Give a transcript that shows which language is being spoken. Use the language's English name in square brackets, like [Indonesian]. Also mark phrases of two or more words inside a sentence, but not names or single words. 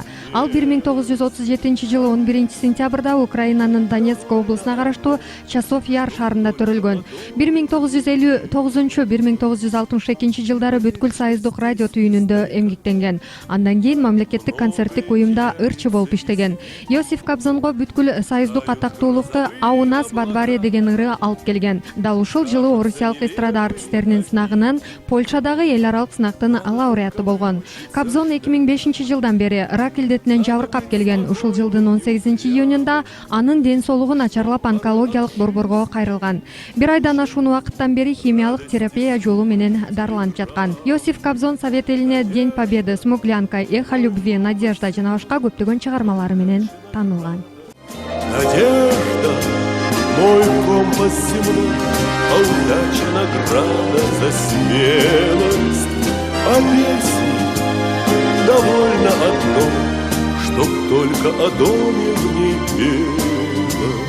[Kyrgyz] Ал 1937-жылы 11-сентябрда Украинанын Донецк облусуна караштуу Часов Яр шаарында төрөлгөн. 1959-1962 жылдары бүткүл союздук радио түйүнүндө эмгектенген. Андан кийин мамлекеттик концерттик уюмда ырчы болуп иштеген. Иосиф Кобзонго бүткүл союздук атактуулукту «А у нас во дворе» деген ыры алып келген. Дал ушул жылы орусиялык эстрада артисттеринин сынагынан Польшадагы эл аралык сынактын лауреаты болгон. Кобзон 2005 жылдан бери рак илдетинен жабыркап келген. Ушул жылдын 18-июнунда анын ден соолугу начарлап онкологиялык борборго кайрылган. Бир айдан ашуун убакыттан бери химиялык терапия жолу менен дарыланып жаткан. Иосиф Кобзон Совет элине День Победы, Смуглянка, Эхо любви, Надежда жана башка көптөгөн чыгармалары менен таанылган. [Russian] Надежда, мой компас земной, а удача награда за смелость. А песни довольно одной, чтоб только о доме в ней пелось.